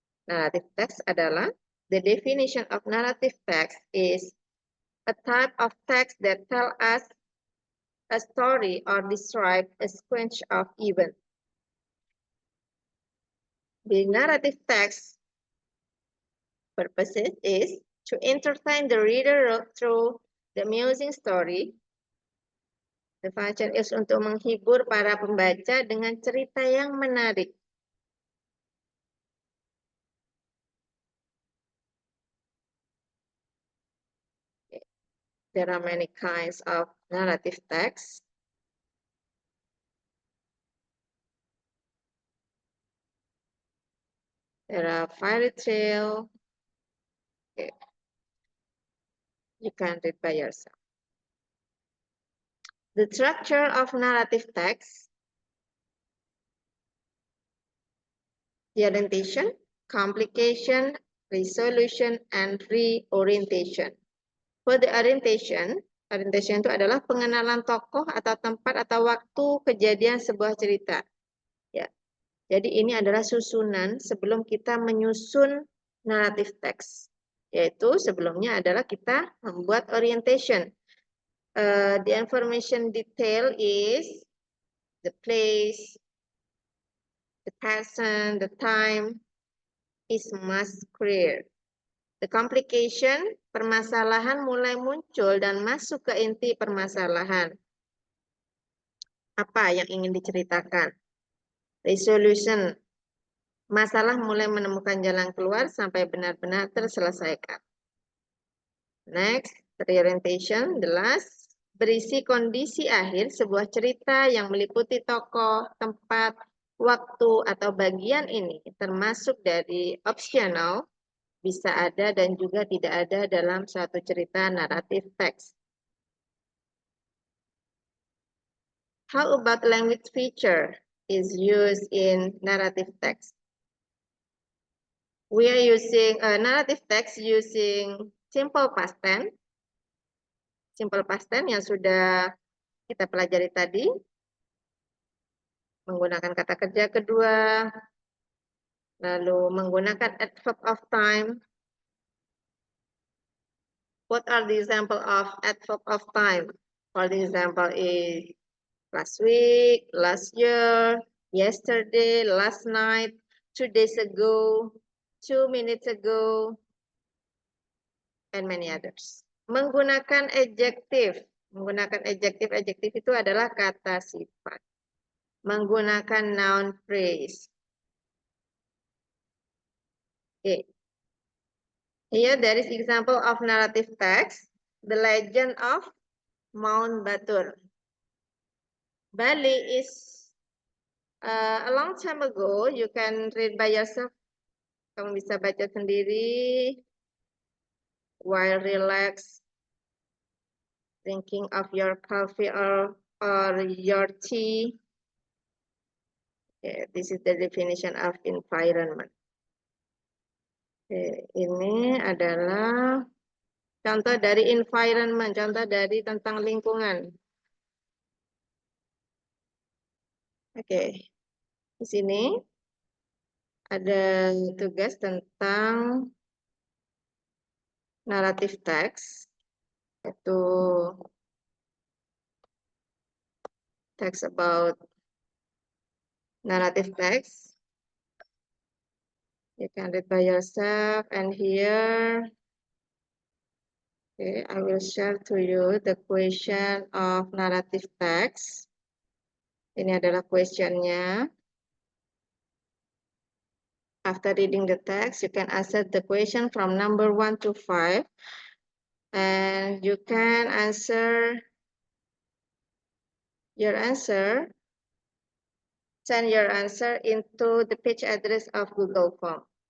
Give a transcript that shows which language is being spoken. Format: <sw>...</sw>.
<en>Narrative text adalah, the definition of narrative text is a type of text that tell us a story or describe a sequence of events. The narrative text purposes is to entertain the reader through the amusing story. The function is</en> <id>untuk menghibur para pembaca dengan cerita yang menarik.</id> <en>There are many kinds of narrative text. There are fairy tale. Okay. You can read by yourself. The structure of narrative text. The orientation, complication, resolution, and reorientation. For the orientation</en> <id>itu adalah pengenalan tokoh atau tempat atau waktu kejadian sebuah cerita. Ya. Jadi ini adalah susunan sebelum kita menyusun narrative text. Yaitu sebelumnya adalah kita membuat orientation.</id> <en>The information detail is the place, the person, the time is must clear.</en> <id>The complication, permasalahan mulai muncul dan masuk ke inti permasalahan. Apa yang ingin diceritakan? Resolution, masalah mulai menemukan jalan keluar sampai benar-benar terselesaikan.</id> <en>Next, reorientation, the last,</en> <id>berisi kondisi akhir sebuah cerita yang meliputi tokoh, tempat, waktu, atau bagian ini, termasuk dari optional, bisa ada dan juga tidak ada dalam suatu cerita naratif teks.</id> <en>How about language feature is used in narrative text? We are using narrative text using simple past tense.</en> <id>Simple past tense yang sudah kita pelajari tadi. Menggunakan kata kerja kedua. Lalu menggunakan adverb of time.</id> <en>What are the example of adverb of time? For example is last week, last year, yesterday, last night, 2 days ago, 2 minutes ago, and many others.</en> <id>Menggunakan adjektif. Menggunakan adjektif itu adalah kata sifat. Menggunakan noun phrase.</id> <en>Okay. Here there is example of narrative text. The Legend of Mount Batur. Bali is a long time ago. You can read by yourself.</en> <id>Kamu bisa baca sendiri</id> <en>while relax, drinking of your coffee or your tea. Okay, this is the definition of environment.</en> <id>Okay, ini adalah contoh dari environment, contoh dari tentang lingkungan. Oke, di sini ada tugas tentang naratif teks, yaitu</id> <en>text about narrative text. You can read by yourself, and here, okay, I will share to you the question of narrative text.</en> <id>Ini adalah questionnya.</id> <en>After reading the text, you can answer the question from number 1 to 5. And you can answer your answer, send your answer into the page address of Google Form.</en>